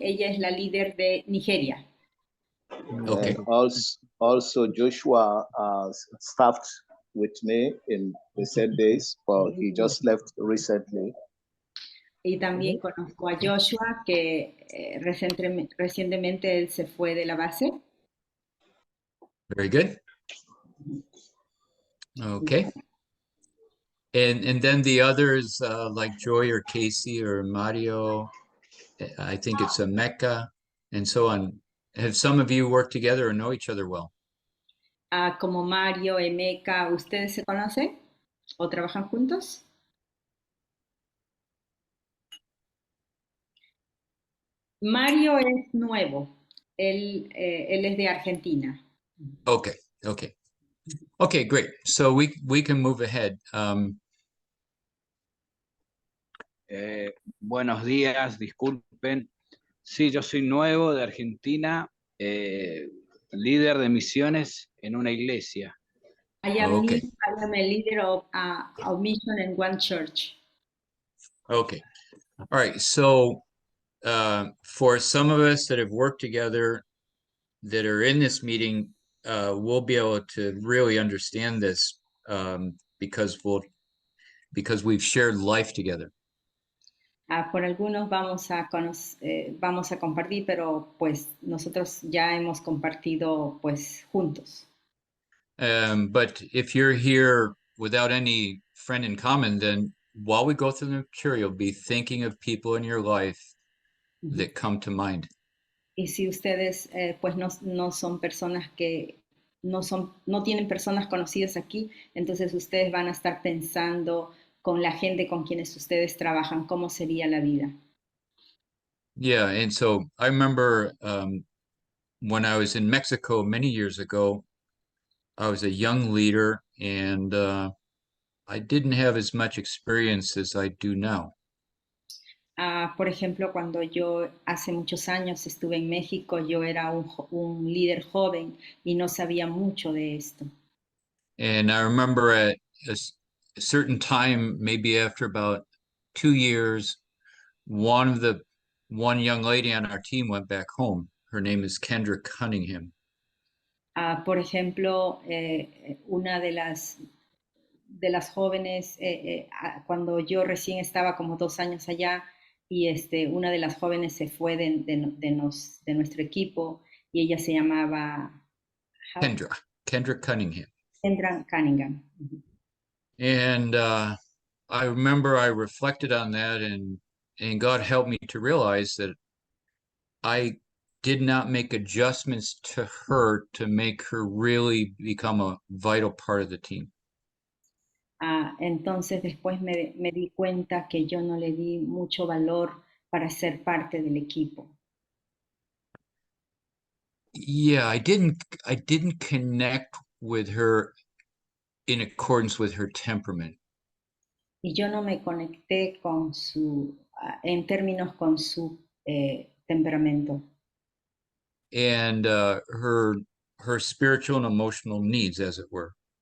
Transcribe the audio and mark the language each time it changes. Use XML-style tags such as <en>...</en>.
<es>Ella es la líder de Nigeria.</es> <en>Okay. And also Joshua staffed with me in the same days, but he just left recently.</en> <es>Y también conozco a Joshua, que recientemente él se fue de la base. Very good. Okay. And then the others like Joy or Casey or Mario, I think it's a Mecca and so on. Have some of you worked together or know each other well? Como Mario, Emeka, ¿ustedes se conocen o trabajan juntos? Mario es nuevo, él es de Argentina.</es> <en>Okay, okay. Okay, great. So we can move ahead.</en> <es>Buenos días, disculpen. Sí, yo soy nuevo de Argentina, líder de misiones en una iglesia.</es> <en>I am Okay. new, I am a leader of mission in one church. Okay. All right. So for some of us that have worked together that are in this meeting, we'll be able to really understand this because we've shared life together.</en> <es>Por algunos vamos a compartir, pero pues nosotros ya hemos compartido pues juntos.</es> <en>But if you're here without any friend in common, then while we go through the material, be thinking of people in your life that come to mind.</en> <es>Y si ustedes pues no son personas que no tienen personas conocidas aquí, entonces ustedes van a estar pensando con la gente con quienes ustedes trabajan cómo sería la vida.</es> <en>Yeah, and so I remember when I was in Mexico many years ago, I was a young leader and I didn't have as much experience as I do now.</en> <es>Por ejemplo, cuando yo hace muchos años estuve en México, yo era un líder joven y no sabía mucho de esto.</es> <en>And I remember at a certain time, maybe after about 2 years, one young lady on our team went back home. Her name is Kendra Cunningham.</en> <es>Por ejemplo, una de las jóvenes, cuando yo recién estaba como 2 años allá, y una de las jóvenes se fue de nuestro equipo, y ella se llamaba Kendra Cunningham. Kendra Cunningham.</es> <en>And I remember I reflected on that, and God helped me to realize that I did not make adjustments to her to make her really become a vital part of the team.</en> <es>Entonces después me di cuenta que yo no le di mucho valor para ser parte del equipo.</es> <en>Yeah, I didn't connect with her in accordance with her temperament.</en> <es>Y yo no me conecté con en términos con su temperamento.</es> <en>And her spiritual and emotional needs, as it were.</en>